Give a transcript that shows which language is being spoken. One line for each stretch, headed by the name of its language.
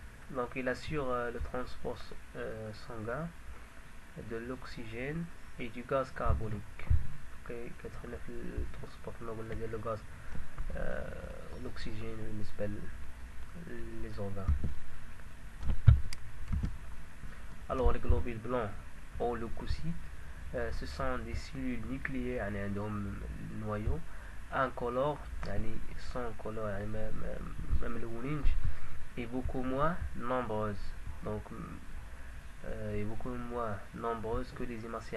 French: Donc il assure le transport sanguin de l'oxygène et du gaz carbonique.
Arabic: كتخلينا في الترانسبورت كما قلنا ديال لو غاز l'oxygène بالنسبة les organes.
French: Alors les globules blancs ou leucocytes, ce sont des cellules nucléaires يعني عندهم noyau incolore يعني sans colore
Arabic: يعني ما ملونينش
French: et beaucoup moins nombreuses. Donc et beaucoup moins nombreuses que les hémacées.